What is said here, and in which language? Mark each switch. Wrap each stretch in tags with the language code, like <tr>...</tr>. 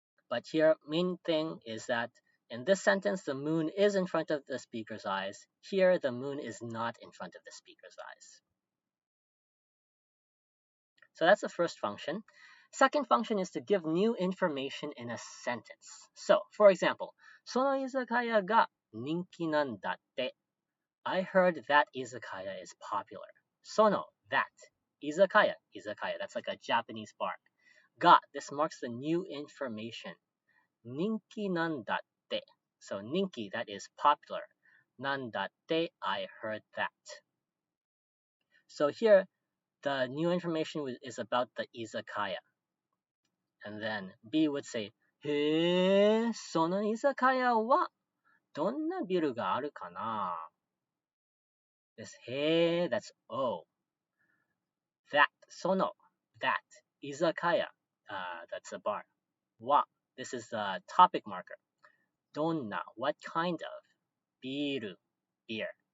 <en>But here, main thing is that in this sentence, the moon is in front of the speaker's eyes. Here, the moon is not in front of the speaker's eyes. So that's the first function. Second function is to give new information in a sentence. So, for example,</en> <ja>その居酒屋が人気なんだって.</ja> <en>I heard that izakaya is popular. その, that. Izakaya, that's like a Japanese bar. Ga, this marks the new information.</en> <ja>人気なんだって.</ja> <en>So 人気, that is popular. なんだって, I heard that. So here, the new information is about the izakaya. And then B would say,</en> <ja>へえ、その居酒屋はどんなビルがあるかな?</ja> <en>This へえ, that's oh. That, その, that, izakaya, that's a bar. Wa, this is the topic marker. Donna, what kind of? Biru, beer.</en>